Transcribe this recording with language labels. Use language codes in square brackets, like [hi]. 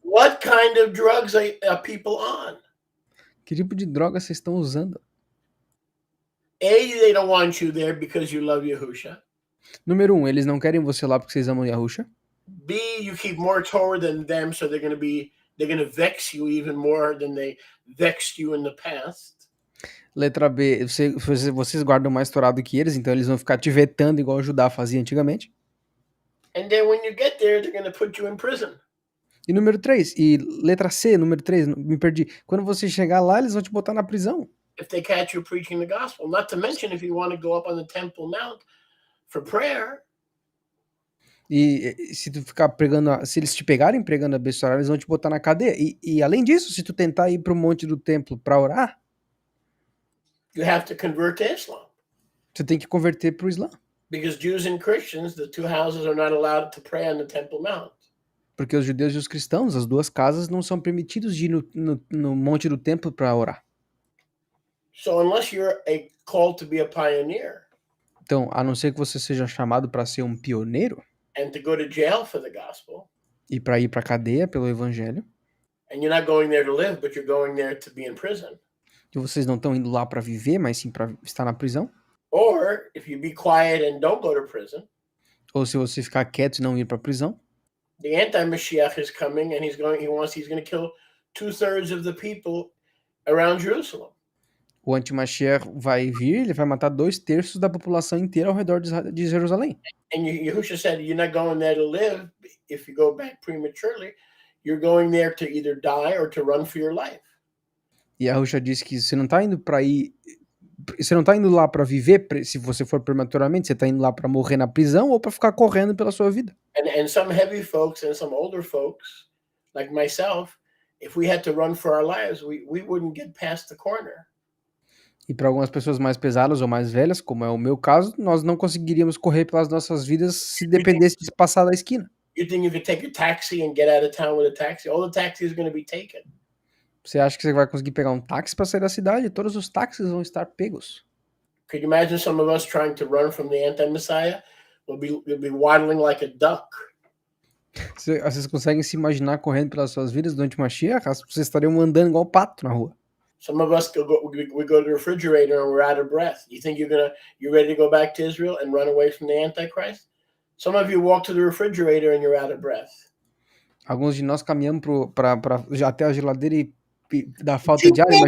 [en] What kind of drugs are people on? [pt] Que tipo de droga vocês estão usando? [en] A, they don't want you there because you love Yahusha. [pt] Número 1, eles não querem você lá porque vocês amam Yahusha. [en] B, you keep more Torah than them, so they're gonna vex you even more than they vexed you in the past. [pt] Letra B, vocês guardam mais Torá do que eles, então eles vão ficar te vetando igual o Judá fazia antigamente. [en] And then when you get there, they're gonna put you in prison. [pt] E número 3, e letra C, número 3, me perdi. Quando você chegar lá, eles vão te botar na prisão. [en] If they catch you preaching the gospel, not to mention if you want to go up on the Temple Mount for prayer. [pt] E se tu ficar pregando, se eles te pegarem pregando a besta, eles vão te botar na cadeia. E além disso, se tu tentar ir pro monte do templo pra orar, [en] you have to convert to Islam. [pt] Tu tem que converter pro Islã. [en] Because Jews and Christians, the two houses are not allowed to pray on the Temple Mount. [pt] Porque os judeus e os cristãos, as duas casas, não são permitidos de ir no monte do templo para orar. [en] So unless you're called to be a pioneer. [pt] Então, a não ser que você seja chamado para ser um pioneiro. [en] And to go to jail for the gospel. [pt] E para ir para cadeia pelo evangelho. [en] And you're not going there to live, but you're going there to be in prison. [pt] E vocês não estão indo lá para viver, mas sim para estar na prisão. [en] Or if you be quiet and don't go to prison, [pt] Ou se você ficar quieto e não ir para a prisão, [en] the anti-Mashiach is coming and he's going to kill 2/3 of the people around Jerusalem. [pt] o anti-Mashiach vai vir, ele vai matar 2/3 da população inteira ao redor de Jerusalém. [en] And Yahushua said, you're not going there to live. If you go back prematurely, you're going there to either die or to run for your life. [pt] E a Yahushua disse que você não está indo para ir, você não está indo lá para viver, se você for prematuramente, você está indo lá para morrer na prisão ou para ficar correndo pela sua vida. [en] And some heavy folks and some older folks, like myself, if we had to run for our lives, we wouldn't get past the corner. [pt] E para algumas pessoas mais pesadas ou mais velhas, como é o meu caso, nós não conseguiríamos correr pelas nossas vidas se dependesse de passar da esquina. [en] You think you could take a taxi and get out of town with a taxi? All the taxi is going to be taken. [pt] Você acha que você vai conseguir pegar um táxi para sair da cidade? Todos os táxis vão estar pegos. [en] Could you imagine some of us trying to run from the anti-Messiah? We'll be waddling like a duck. [pt] Vocês conseguem se imaginar correndo pelas suas vidas durante uma Mashiach? Vocês estariam andando igual pato na rua. [en] Some of us we go to the refrigerator and we're out of breath. You think you're ready to go back to Israel and run away from the Antichrist? Some of you walk to the refrigerator and you're out of breath. [pt] Alguns de nós caminhamos até a geladeira e dá falta de ar.